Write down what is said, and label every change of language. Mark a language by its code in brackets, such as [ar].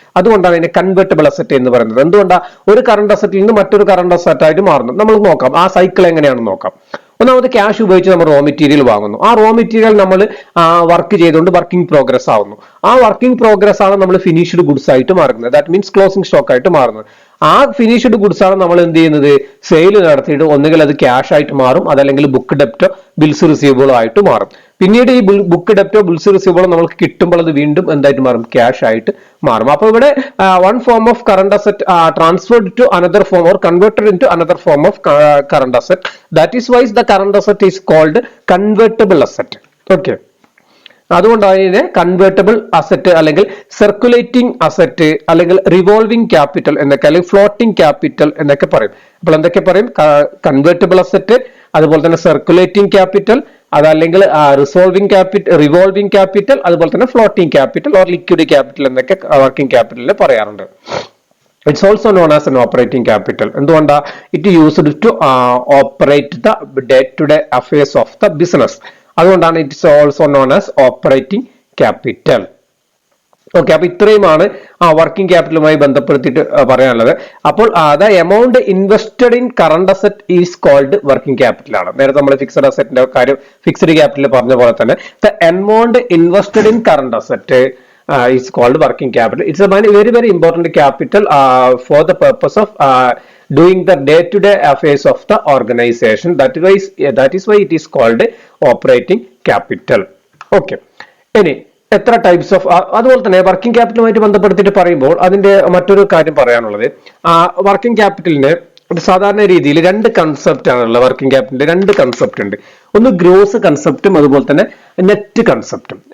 [ml] അതുകൊണ്ടാണ് ഇതിനെ convertible asset എന്ന് പറയുന്നത്. എന്തുകൊണ്ടാണ്? ഒരു കറണ്ട് അസറ്റിൽ നിന്ന് മറ്റൊരു കറണ്ട് അസറ്റ് ആയിട്ട് മാറുന്നു. നമ്മൾ നോക്കാം ആ സൈക്കിൾ എങ്ങനെയാണെന്ന് നോക്കാം. ഒന്നാമത് ക്യാഷ് ഉപയോഗിച്ച് നമ്മൾ റോ മെറ്റീരിയൽ വാങ്ങുന്നു. ആ റോ മെറ്റീരിയൽ നമ്മൾ വർക്ക് ചെയ്തുകൊണ്ട് വർക്കിംഗ് പ്രോഗ്രസ് ആവുന്നു. ആ വർക്കിംഗ് പ്രോഗ്രസ് ആണ് നമ്മൾ ഫിനിഷ്ഡ് ഗുഡ്സ് ആയിട്ട് മാറുന്നത്. [en] that means [ml] ക്ലോസിംഗ് സ്റ്റോക്ക് ആയിട്ട് മാറുന്നത്. ആ ഫിനിഷ്ഡ് ഗുഡ്സ് ആണ് നമ്മൾ എന്ത് ചെയ്യുന്നത്? സെയിൽ നടത്തിയിട്ട് ഒന്നുകിൽ അത് ക്യാഷ് ആയിട്ട് മാറും, അതല്ലെങ്കിൽ ബുക്ക് ഡെപ്റ്റോ ബിൽസ് റിസീവബിളോ ആയിട്ട് മാറും. പിന്നീട് ഈ ബുക്ക് ഡെപ്റ്റോ ബിൽസ് റിസീവബിളോ നമുക്ക് കിട്ടുമ്പോൾ അത് വീണ്ടും എന്തായിട്ട് മാറും? ക്യാഷ് ആയിട്ട് മാറും. അപ്പൊ ഇവിടെ [en] one form of current asset transferred to another form or converted into another form of current asset. That is why the current asset is called convertible asset. Okay, [ml] അതുകൊണ്ടാണ് ഇതിനെ കൺവേർട്ടബിൾ അസറ്റ് അല്ലെങ്കിൽ circulating asset അല്ലെങ്കിൽ revolving capital എന്നൊക്കെ അല്ലെങ്കിൽ floating capital എന്നൊക്കെ പറയും. അപ്പോൾ എന്തൊക്കെ പറയും? കൺവേർട്ടബിൾ അസറ്റ്, അതുപോലെ തന്നെ സർക്കുലേറ്റിംഗ് ക്യാപിറ്റൽ, അതല്ലെങ്കിൽ റിവോൾവിംഗ് ക്യാപിറ്റൽ, അതുപോലെ തന്നെ floating capital or liquid capital എന്നൊക്കെ വർക്കിംഗ് ക്യാപിറ്റലിൽ പറയാറുണ്ട്. [en] It's also known as an operating capital. [ml] എന്തുകൊണ്ടാ? [en] It used to operate the day to day affairs of the business. [ml] അതുകൊണ്ടാണ് [en] It's also known as operating capital. [ml] Okay, അപ്പൊ ഇത്രയുമാണ് working ക്യാപിറ്റലുമായി ബന്ധപ്പെടുത്തിയിട്ട് പറയാനുള്ളത്. [en] അപ്പോൾ the amount invested in current asset is called working capital ആണ്. [ml] നേരത്തെ നമ്മൾ fixed അസറ്റിന്റെ കാര്യം fixed capital പറഞ്ഞ പോലെ തന്നെ [en] The amount invested in current asset is called working capital. It's a very, very important capital for the purpose of doing the day-to-day affairs of the organization. That is why it is called operating capital. Okay. [ml] ഇനി എത്ര types of, അതുപോലെ തന്നെ working ക്യാപിറ്റലുമായിട്ട് ബന്ധപ്പെടുത്തിയിട്ട് പറയുമ്പോൾ അതിന്റെ മറ്റൊരു കാര്യം പറയാനുള്ളത്, working ക്യാപിറ്റലിന് സാധാരണ രീതിയിൽ രണ്ട് കൺസെപ്റ്റ് ആണുള്ളത്. വർക്കിംഗ് ക്യാപിറ്റലിന്റെ രണ്ട് കൺസെപ്റ്റ് ഉണ്ട്. ഒന്ന് ഗ്രോസ് കൺസെപ്റ്റും അതുപോലെ തന്നെ നെറ്റ് കൺസെപ്റ്റും.